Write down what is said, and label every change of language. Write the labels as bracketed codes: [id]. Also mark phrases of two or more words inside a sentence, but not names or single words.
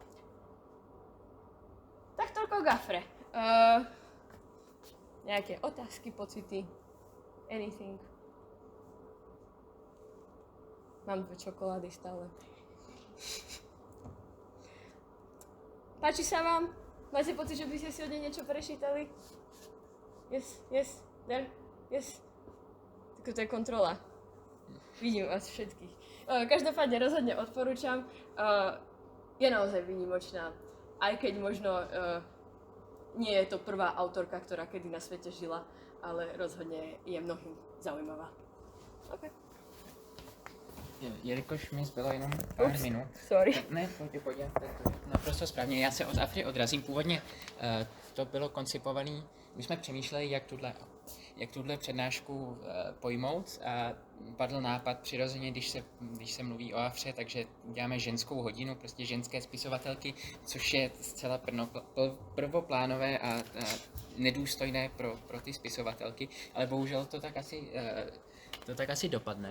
[sk] Tak toľko k Afre. Nejaké otázky, pocity? Anything. Mám 2 čokolády stále. Páči sa vám? Máte pocit, že by ste si od nej niečo prečítali? [en] Yes, there, yes. [sk] Tak to je kontrola. Vidím vás všetkých. Každopádne rozhodne odporúčam. Je naozaj výnimočná. Aj keď možno nie je to prvá autorka, ktorá kedy na svete žila, ale rozhodně je mnohým zaujímavá. Okay. [cs] Jelikož mi zbylo jenom pár minut. Sorry. Ne, pojď, to je naprosto správně. Já se od Afry odrazím. Původně to bylo koncipované, my jsme přemýšleli, jak tuhle přednášku pojmout a padl nápad přirozeně, když se mluví o Afře, takže děláme ženskou hodinu, prostě ženské spisovatelky, což je zcela prvoplánové a nedůstojné pro ty spisovatelky, ale bohužel to tak asi dopadne.